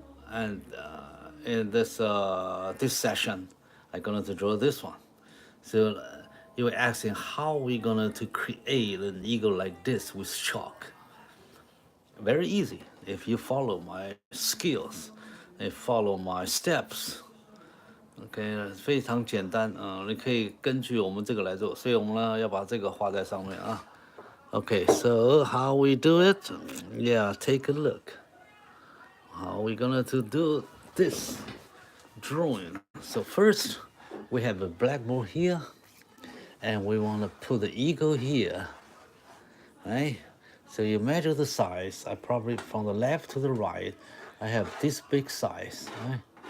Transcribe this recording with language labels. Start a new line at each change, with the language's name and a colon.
English: And in this session, I'm gonna to draw this one. So you were asking how we gonna to create an eagle like this with chalk. Very easy if you follow my skills, and follow my steps.
Chinese: OK， 非常简单你可以根据我们这个来做，所以我们呢要把这个画在上面啊。
English: OK, so how we do it? Yeah, take a look. How we gonna to do this drawing? So first, we have a blackboard here, and we want to put the eagle here, right? So you measure the size. I probably from the left to the right, I have this big size, right?